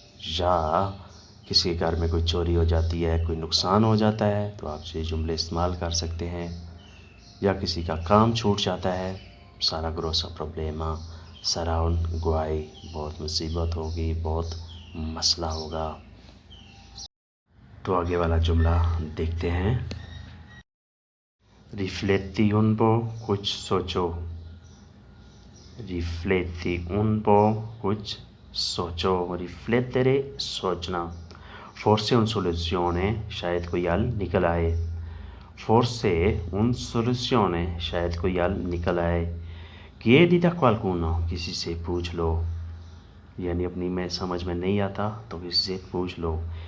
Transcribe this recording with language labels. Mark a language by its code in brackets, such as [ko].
[hi] या किसी के घर में कोई चोरी हो जाती है, कोई नुकसान हो जाता है तो आप ये जुमले इस्तेमाल कर सकते हैं। या किसी का काम छूट जाता है, [it] सारा ग्रोसो प्रॉब्लेमा, सारा उन गुआई, [hi] बहुत मुसीबत होगी, बहुत मसला होगा। तो आगे वाला जुमला देखते हैं। [it] Rifletti un po', [hi] कुछ सोचो। [it] Rifletti un po', कुछ सोचो। Riflettere, [hi] सोचना। [it] Forse un soluzione, [hi] शायद कोई हल निकल आए। [it] Forse un soluzione, [hi] शायद कोई हल निकल आए। [it] Chiedi da qualcuno, [hi] किसी से पूछ लो। यानी अपनी में समझ में नहीं आता तो किसी से पूछ लो।